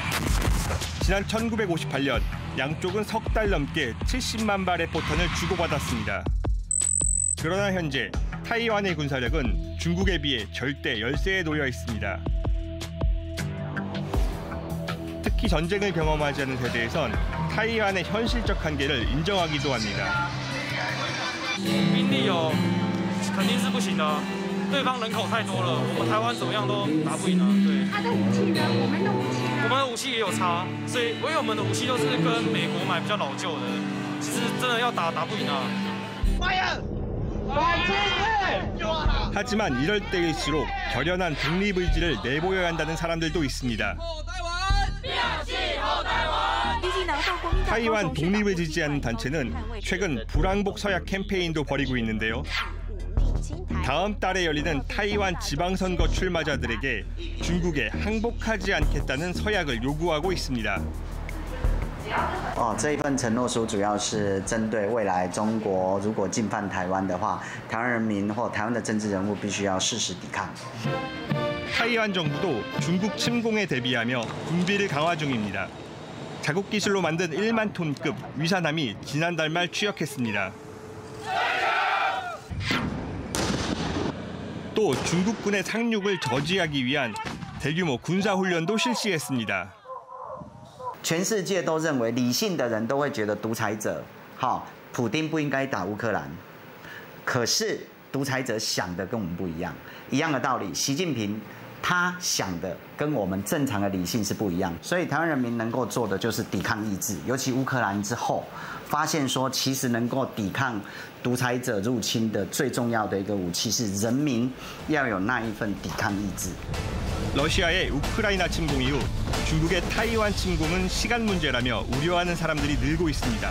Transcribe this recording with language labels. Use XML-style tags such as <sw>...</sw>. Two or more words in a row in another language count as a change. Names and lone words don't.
<ko>지난 1958년 양쪽은 석 달 넘게 70만 발의 포탄을 주고받았습니다. 그러나 현재 타이완의 군사력은 중국에 비해 절대 열세에 놓여 있습니다. 특히 전쟁을 경험하지 않은 세대에선 타이완의 현실적 한계를 인정하기도 합니다.</ko> <zh>兵力有肯定是不行的，对方人口太多了，我们台湾怎么样都打不赢啊。对。他的武器呢？我们的武器呢？我们的武器也有差，所以因为我们的武器都是跟美国买比较老旧的，其实真的要打不赢啊。</zh> <ko>하지만 이럴 때일수록 결연한 독립의지를 내보여야 한다는 사람들도 있습니다. 타이완 독립을 지지하는 단체는 최근 불항복 서약 캠페인도 벌이고 있는데요. 다음 달에 열리는 타이완 지방선거 출마자들에게 중국에 항복하지 않겠다는 서약을 요구하고 있습니다.</ko> <zh>这一份承诺书主要是针对未来中国如果进犯台湾的话，台湾人民或台湾的政治人物必须要誓死抵抗。</zh> <ko>타이완 정부도 중국 침공에 대비하며 군비를 강화 중입니다. 자국 기술로 만든 1만 톤급 위사남이 지난달 말 추격했습니다. 또 중국군의 상륙을 저지하기 위한 대규모 군사훈련도 실시했습니다.</ko> <zh>全世界都认为理性的人都会觉得独裁者，普丁不应该打乌克兰。可是独裁者想的跟我们不一样，一样的道理，习近平他想的跟我们正常的理性是不一样，所以台湾人民能够做的就是抵抗意志，尤其乌克兰之后，发现说其实能够抵抗独裁者入侵的最重要的一个武器是人民要有那一份抵抗意志。</zh> <ko>러시아의 우크라이나 침공 이후 중국의 타이완 침공은 시간 문제라며 우려하는 사람들이 늘고 있습니다.</ko>